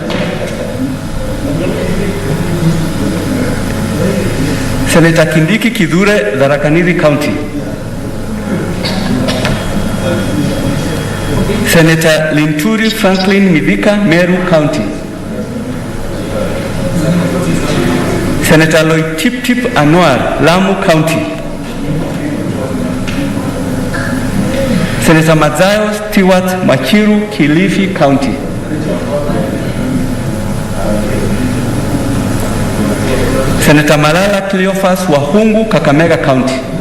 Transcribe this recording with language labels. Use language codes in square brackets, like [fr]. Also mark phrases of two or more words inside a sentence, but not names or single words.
[en] Senator Kindiki Kidure, Tharaka Nithi County. Senator Linturi Franklin Mithika, Meru County. Senator Lloyd Tip Tip Anwar, Lamu County. Senator Mazayo Stewart Machiru, Kilifi County. Senator Malala Cleophas Wahungu, Kakamega County.